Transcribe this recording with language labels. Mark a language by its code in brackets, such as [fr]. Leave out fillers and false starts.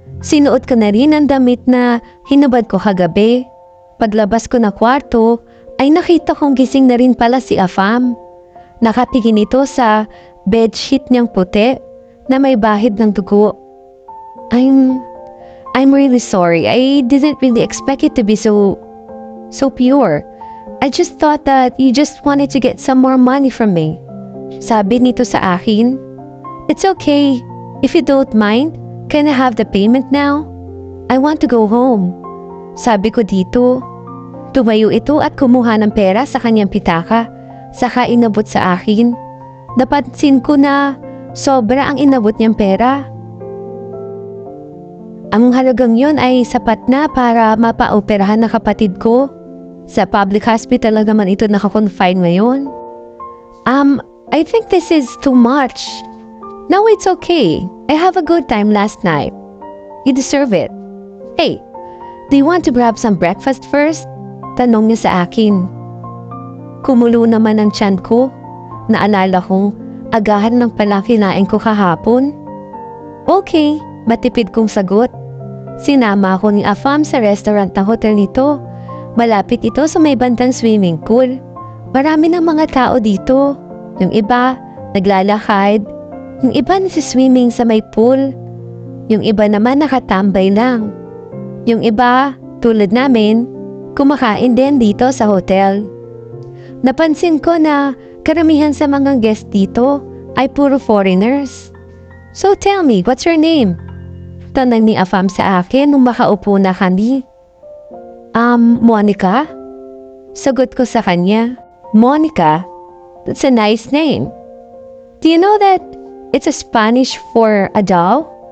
[tl] Sinuot ko na rin ang damit na hinubad ko kagabi. Paglabas ko na kwarto, ay nakita kong gising na rin pala si Afam. Nakatingin ito sa bedsheet niyang puti na may bahid ng dugo. [en] I'm really sorry. I didn't really expect it to be so pure. I just thought that you just wanted to get some more money from me. [tl] Sabi nito sa akin. [en] It's okay. If you don't mind, can I have the payment now? I want to go home. [tl] Sabi ko dito. Tumayo ito at kumuha ng pera sa kanyang pitaka. Saka inabot sa akin. Napansin ko na sobra ang inabot niyang pera. Ang halagang yon ay sapat na para mapaoperahan ng kapatid ko. Sa public hospital lang naman ito nakakonfine ngayon. [en] I think this is too much. No, it's okay. I have a good time last night. You deserve it. Hey, do you want to grab some breakfast first? [tl] Tanong niya sa akin. Kumulo naman ang tiyan ko. Naalala kong agahan ng pala kinain ko kahapon. Okay, matipid kong sagot. Sinama ako ni Afam sa restaurant ng hotel nito. Malapit ito sa may bandang swimming pool. Marami ng mga tao dito. Yung iba, naglalakad. Yung iba nasi-swimming sa may pool. Yung iba naman nakatambay lang. Yung iba, tulad namin, kumakain din dito sa hotel. Napansin ko na karamihan sa mga guest dito ay puro foreigners. [en] So tell me, what's your name? [tl] Tanong ni Afam sa akin nung makaupo na kami. Monica? Sagot ko sa kanya. Monica? [en] That's a nice name. Do you know that it's a Spanish for a doll?